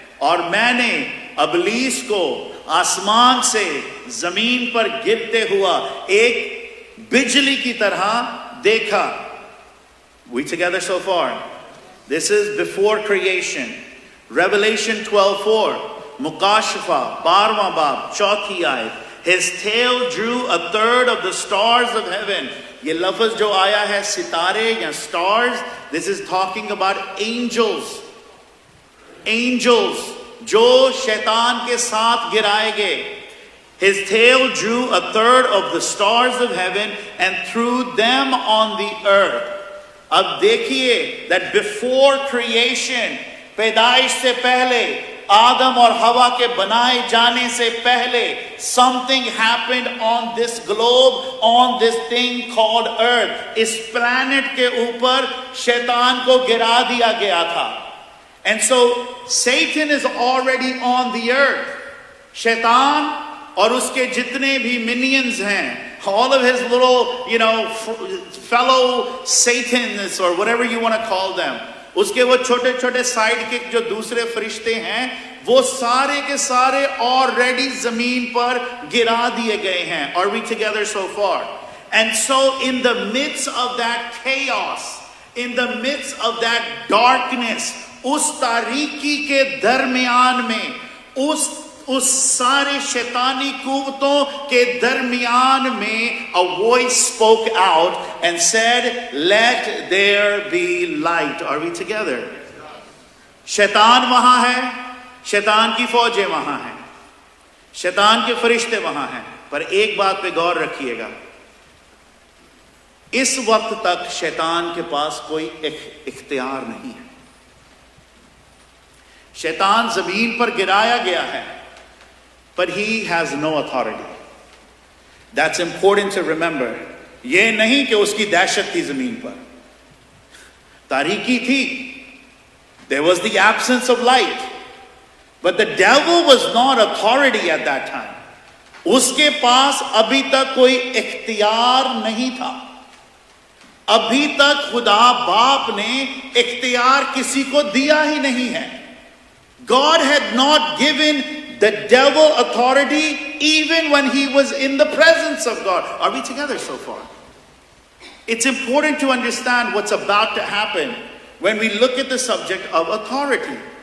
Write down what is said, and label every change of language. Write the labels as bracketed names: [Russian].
[Hindi] और मैंने अबलीस को आसमान से जमीन पर गिरते हुआ एक बिजली की तरह देखा. [English] We together so far? This is before creation. Revelation 12:4. [Hindi] Mukashfa 12वां बाब 4थी आयत. [English] His tail drew a third of the stars of heaven. [Hindi] ये लफ्ज जो आया है सितारे या stars, [English] this is talking about angels. [Hindi] Angels जो शैतान के साथ गिराए गए. [English] His tail drew a third of the stars of heaven and threw them on the earth. [Hindi] अब देखिए [English] that before creation, [Hindi] पैदाइश से पहले, आदम और हवा के बनाए जाने से पहले, [English] something happened on this globe, on this thing called earth. [Hindi] इस planet के ऊपर शैतान को गिरा दिया गया था. [English] And so Satan is already on the earth. [Hindi] शैतान और उसके जितने भी minions हैं, [English] all of his little, fellow Satanists or whatever you want to call them, [Hindi] उसके वो छोटे छोटे साइड किक जो दूसरे फरिश्ते हैं, वो सारे के सारे ऑलरेडी जमीन पर गिरा दिए गए हैं. [English] Are we together so far? And so in the midst of that chaos, in the midst of that darkness, [Hindi] उस तारीकी के दरमियान में, [English] उस सारे शैतानी कुव्वतों के दरमियान में, a voice spoke out and said, let there be light. Are we together? [Hindi] शैतान वहां है, शैतान की फौजें वहां हैं, शैतान के फरिश्ते वहां हैं, पर एक बात पे गौर रखिएगा, इस वक्त तक शैतान के पास कोई इख्तियार नहीं है. शैतान जमीन पर गिराया गया है, [English] but he has no authority. That's important to remember. [Hindi] ये नहीं कि उसकी दहशत थी जमीन पर, तारीकी थी. [English] There was the absence of light, but the devil was not authority at that time. [Hindi] उसके पास अभी तक कोई इख्तियार नहीं था. अभी तक खुदा बाप ने इख्तियार किसी को दिया ही नहीं है. [English] God had not given the devil authority even when he was in the presence of God. Are we together so far? It's important to understand what's about to happen when we look at the subject of authority.